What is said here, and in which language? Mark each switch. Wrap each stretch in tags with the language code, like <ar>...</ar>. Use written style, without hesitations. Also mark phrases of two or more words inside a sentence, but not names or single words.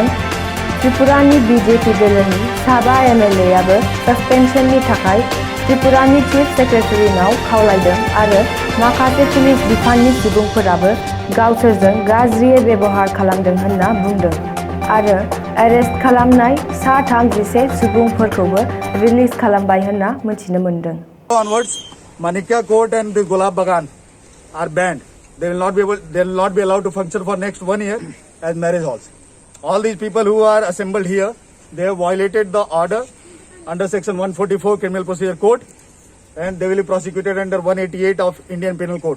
<brx>त्रिपुरानि बीजेपी दोलोनि साबा एमएलएआबो सस्पेन्सननि थाखाय त्रिपुरानि</brx> <en>chief secretary</en> <brx>खावलायदों आरो माखासे पुलिस बिफाननि सुबुंफोराबो गावसोरजों गाज्रियै बेबहार खालामदों होनना बुंदों आरो एरेस्ट खालामनाय सा 31 सुबुंफोरखौबो रिलिज खालामबाय होनना मिथिनो मोनदों।</brx> <en>Onwards, Manikya Court and the Gulab Bagan are banned. They will not be allowed to function for next 1 year as marriage halls. All these people who are assembled here, they have violated the order under section 144 Criminal Procedure Code, and they will be prosecuted under 188 of Indian Penal Code.</en>